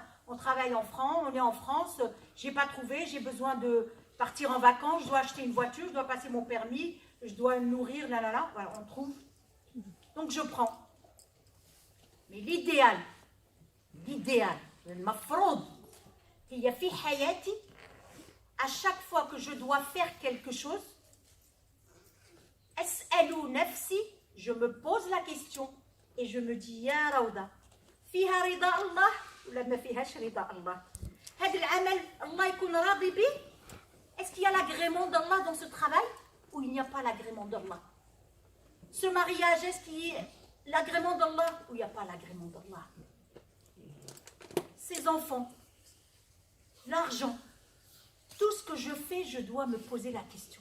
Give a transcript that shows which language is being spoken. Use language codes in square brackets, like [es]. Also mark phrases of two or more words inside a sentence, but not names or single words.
[fr] On travaille en France, on est en France, j'ai pas trouvé, j'ai besoin de partir en vacances, je dois acheter une voiture, je dois passer mon permis, je dois me nourrir, là. Voilà, on trouve. Donc je prends. Mais l'idéal, le mafroud, qu'il y a [ar] في حياتي, [fr] à chaque fois que je dois faire quelque chose, [ar] أسأل نفسي, [fr] je me pose la question et je me dis, [ar] يا روضة، فيها رضا الله ولا ما فيهاش رضا الله. هاد العمل، الله يكون راضي بي. [fr] Est-ce qu'il y a l'agrément d'Allah dans ce travail ou il n'y a pas l'agrément d'Allah? Ce mariage, est-ce qu'il y a l'agrément d'Allah ou il n'y a pas l'agrément d'Allah? Ces enfants, l'argent, tout ce que je fais, je dois me poser la question.